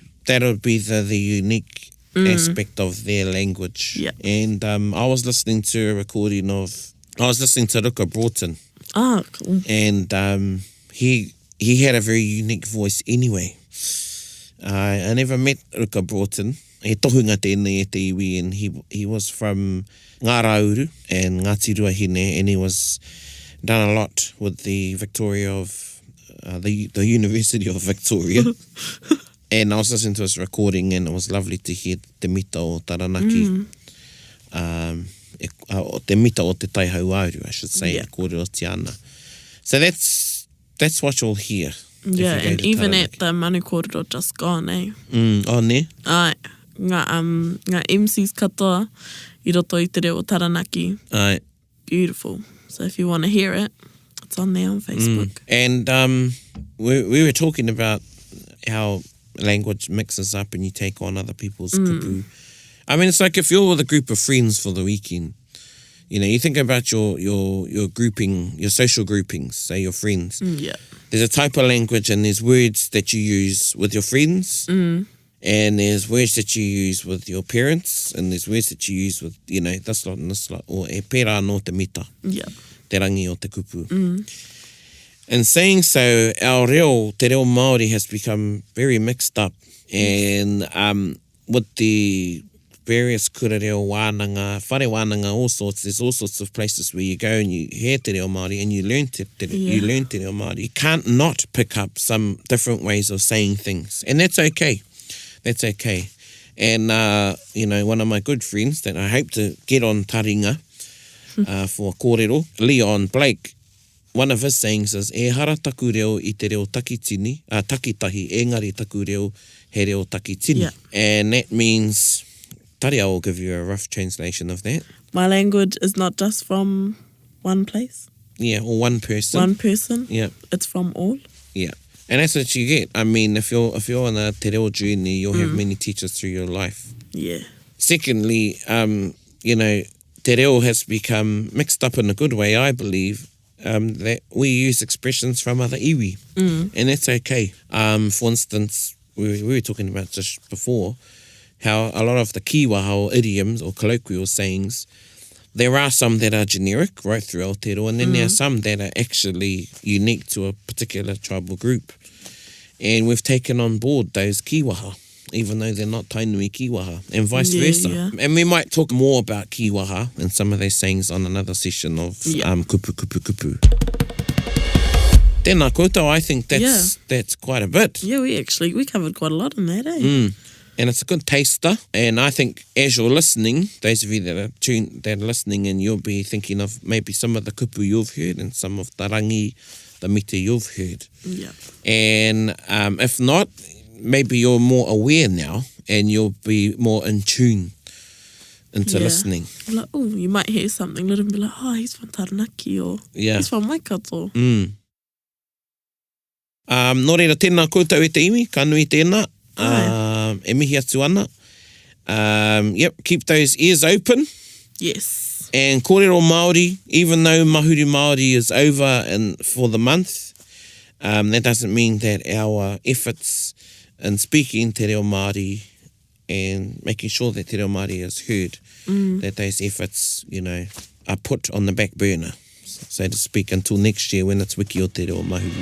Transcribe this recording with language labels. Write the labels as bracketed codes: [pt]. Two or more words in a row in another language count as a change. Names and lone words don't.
[en] That would be the unique aspect of their language. Yeah. And I was listening to Ruka Broughton. Ah, cool. And he had a very unique voice anyway. I never met Ruka Broughton. [mi] He tohunga tēnei e te iwi, [en] and he was from Ngārauru and Ngāti Ruahine, and he was done a lot with the Victoria of the University of Victoria. And I was listening to his recording, and it was lovely to hear [mi] te mita o Taranaki. Te mita o te taihau auru, [en] I should say, [mi] kōrero te ana. [en] So that's what you'll hear. Yeah, and even at the [mi] manu kōrero [en] just gone, eh? [mi] Oh, ne? Ai, ngā MCs katoa I roto I te reo Taranaki. Ai. [en] Beautiful. So if you want to hear it, it's on there on Facebook. And we were talking about how language mixes up and you take on other people's kupu. I mean, it's like if you're with a group of friends for the weekend, you think about your grouping, your social groupings, say your friends. Yeah. There's a type of language and there's words that you use with your friends. And there's words that you use with your parents, and there's words that you use with, this lot and this lot, or [mi] e pērā no te mita, te rangi o te kupu. [en] In saying so, our [mi] Te Reo Māori [en] has become very mixed up, and with the various [mi] kura reo wānanga, whare wānanga, [en] all sorts, there's all sorts of places where you go and you hear [mi] Te Reo Māori [en] and you learn [mi] Te Reo Māori. [en] You can't not pick up some different ways of saying things, and that's okay. That's okay. And, one of my good friends that I hope to get on Taringa for kōrero, Leon Blake, one of his sayings is, [mi] e hara taku reo I te reo takitahi, engari taku reo he reo takitini. [en] Yeah. And that means, Tariao will give you a rough translation of that. My language is not just from one place. Yeah, or one person. One person. Yeah. It's from all. Yeah. And that's what you get. I mean, if you're on a [mi] te reo [en] journey, you'll have many teachers through your life. Yeah. Secondly, [mi] te te reo [en] has become mixed up in a good way, I believe, that we use expressions from other iwi. And that's okay. For instance, we were talking about just before, how a lot of the kiwaha or idioms or colloquial sayings, there are some that are generic right through Aotearoa, and then there are some that are actually unique to a particular tribal group. And we've taken on board those kiwaha, even though they're not [mi] tainui kiwaha, [en] and vice versa. Yeah. And we might talk more about kiwaha and some of those sayings on another session of Kupu Kupu Kupu. [mi] Tēnā koutou, [en] I think that's quite a bit. Yeah, we covered quite a lot in that, eh? And it's a good taster. And I think as you're listening, those of you that are listening, and you'll be thinking of maybe some of the kupu you've heard and some of the rangi, the mita you've heard. Yeah. And if not, maybe you're more aware now and you'll be more in tune into listening. Like, oh, you might hear something little and be like, oh, he's from Taranaki, or he's from Waikato. [mi] Nō reira, tēnā koutou e te iwi, ka nui tēnā. E mihi atu ana. [en] Keep those ears open. Yes. [mi] And kōrero Māori, [en] even though Mahuru Māori is over for the month, that doesn't mean that our efforts in speaking [mi] Te Reo Māori [en] and making sure that [mi] Te Reo Māori [en] is heard, that those efforts, are put on the back burner, so to speak, until next year when it's Wiki o Te Reo Mahuru.